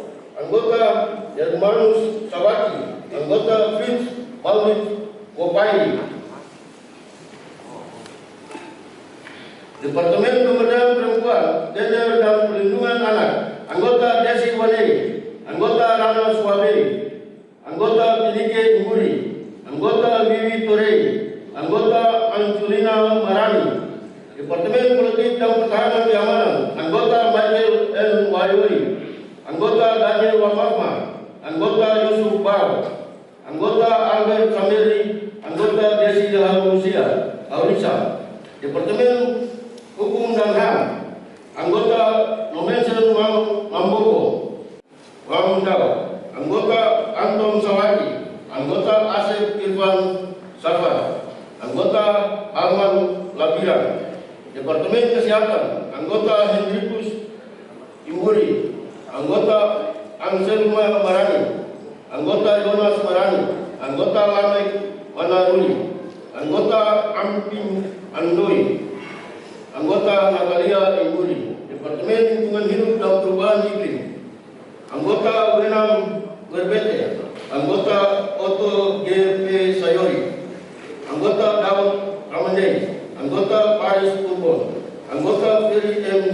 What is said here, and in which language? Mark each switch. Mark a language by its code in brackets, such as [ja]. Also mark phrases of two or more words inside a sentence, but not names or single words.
[id] Anggota Yermanus Sabaki. Anggota Fritz Maulid Wopai. Departemen Pemberdayaan Perempuan, Gender dan Perlindungan Anak. Anggota Desi Wane. Anggota Rana Suwabe. Anggota Pilike Imburi. Anggota Bibi Tore. Anggota Anculina Marani. Departemen Politik dan Pertahanan Keamanan. Anggota Michael Sayuri, anggota Daniel Wamama, anggota Yusuf Bau, anggota Albert Samiri, anggota Desi Aurisa, Departemen Hukum dan HAM, anggota Nomensen Mamboko, Wamundau, anggota Anton Sawaki, anggota Asep Irfan Safar, anggota Arman Labiran, Departemen Kesehatan, anggota Hendrikus Imburi, anggota Anselma Marani, anggota Jonas Marani, anggota Lamek Manaruli, anggota Ampin Andoi, anggota Natalia Imburi, Departemen Lingkungan Hidup dan Perubahan Iklim, anggota Wenam Berbete, anggota Otto GP Sayori, anggota Daud Ramandei, anggota Paris Purwon, anggota Ferry M.